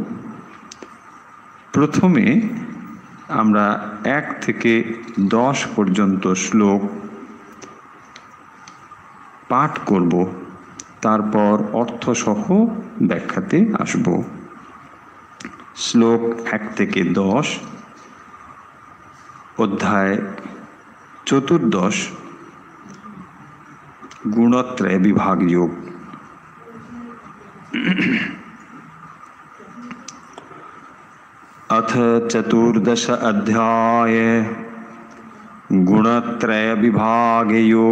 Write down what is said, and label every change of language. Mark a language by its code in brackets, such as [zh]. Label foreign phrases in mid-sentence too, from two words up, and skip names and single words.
[bn] প্রথমে আমরা 1 থেকে 10 পর্যন্ত শ্লোক পাঠ করব, তারপর অর্থসহ ব্যাখ্যাতে আসব। শ্লোক 1 থেকে 10, অধ্যায় চতুর্দশ, [sa] गुणत्रय विभाग योग। अथ चतुर्दश अध्याय गुणत्रय विभाग योग।